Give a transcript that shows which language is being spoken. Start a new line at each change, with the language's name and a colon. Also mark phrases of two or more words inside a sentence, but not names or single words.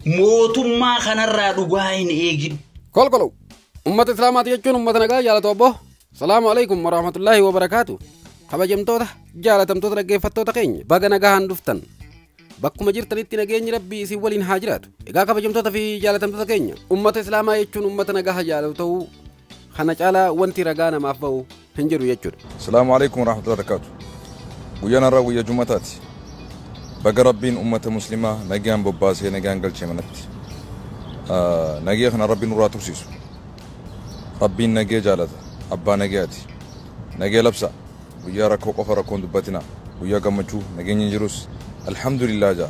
Oromo: mootummaa kanarraa dhugaa hin eegin. Kolkolo ummata islaamaati jechuun ummata nagaa jaalatu obbo.
Arabic: السلام عليكم ورحمة الله وبركاته.
Oromo: Kabajamtoota jaalatamtoota dhaggeeffattoota keenya baga nagahaan dhuftan. Bakkuma jirtanitti nageenyi rabbii isin waliin haa jiraatu. Egaa kabajamtoota fi jaalatamtoota keenya ummata islaamaa jechuun ummata nagaa jaalatu ta'uu kana caalaa wanti ragaa namaaf ba'u hin jiru jechuudha.
Arabic: السلام عليكم ورحمة الله وبركاته.
Oromo: Guyyaan har'aa guyyaa Jumataati. Baga rabbiin ummata muslimaa nagaan bobbaasee nagaan galchee manatti. Nagaa kana rabbiin nurraa tursiisu. Rabbiin nagaa jaalata. Abbaa nagaati. Nagaa labsa. Guyyaa rakkoo qofa rakkoon dubbatina. Guyyaa gammachuu nageenyi jirus alhamdulillah jaa.